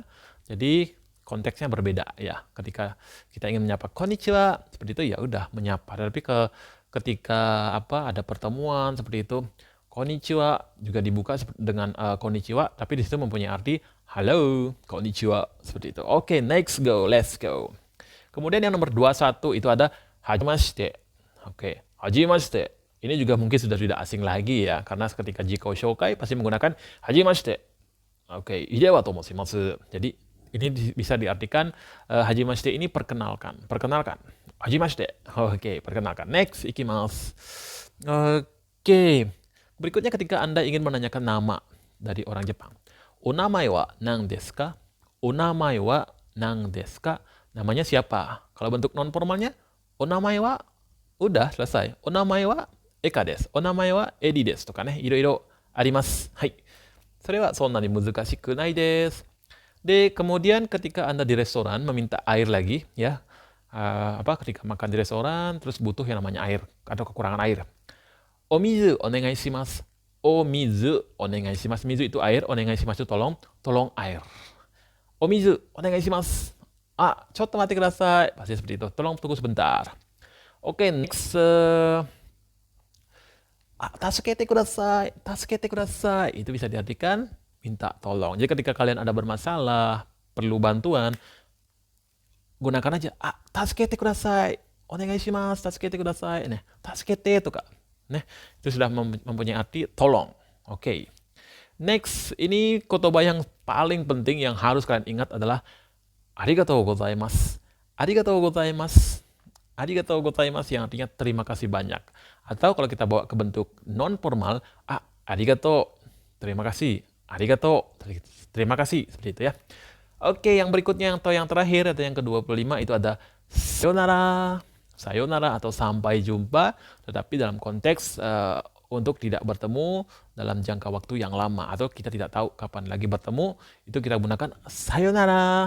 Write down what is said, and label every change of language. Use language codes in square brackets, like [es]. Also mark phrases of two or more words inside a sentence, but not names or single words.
[id] Jadi konteksnya berbeda ya. Ketika kita ingin menyapa konnichiwa, seperti itu ya udah menyapa. Tapi ketika ada pertemuan seperti itu, konnichiwa juga dibuka dengan konnichiwa, tapi di situ mempunyai arti halo, konnichiwa, seperti itu. Oke, [en] next let's go. [id] Kemudian yang nomor 21 itu ada hajimashite. Oke, hajimashite. Ini juga mungkin sudah tidak asing lagi ya, karena ketika [ja] 自己紹介 [id] pasti menggunakan hajimashite. Oke, [ja] Hidewa tomoshimasu. [id] Jadi ini bisa diartikan hajimashite ini perkenalkan. Hajimashite. Oke, perkenalkan. Next, ikimasu. Oke. Berikutnya ketika Anda ingin menanyakan nama dari orang Jepang. [ja] お名前は何ですか？お名前は何ですか? [id] Namanya siapa? Kalau bentuk non formalnya, [ja] お名前は [id] udah selesai. [ja] お名前は Eka です. お名前は Edi です. とかね、色々あります。はい。それはそんなに難しくないです. [id] Kemudian ketika Anda di restoran meminta air lagi, ya, ketika makan di restoran terus butuh yang namanya air atau kekurangan air. [ja] お水お願いします。お水お願いします. [id] Mizu itu air, [ja] お願いします [id] itu tolong air. [ja] お水お願いします。ちょっと待ってください. [id] Pasti seperti itu. Tolong tunggu sebentar. Oke, next. [ja] 助けてください. 助けてください. [id] Itu bisa diartikan minta tolong. Jadi ketika kalian ada bermasalah, perlu bantuan, gunakan aja [ja] 助けてください. お願いします、助けてください. [id] Tasukete itu Kak. Itu sudah mempunyai arti tolong. Oke. Next, ini kotoba yang paling penting yang harus kalian ingat adalah [ja] ありがとうございます. ありがとうございます. ありがとうございます [id] yang artinya terima kasih banyak. Atau kalau kita bawa ke bentuk non formal, arigatou, terima kasih. Arigatou, terima kasih, seperti itu ya. Oke, yang berikutnya atau yang terakhir atau yang ke-25 itu ada sayonara. Sayonara atau sampai jumpa, tetapi dalam konteks untuk tidak bertemu dalam jangka waktu yang lama atau kita tidak tahu kapan lagi bertemu, itu kita gunakan sayonara.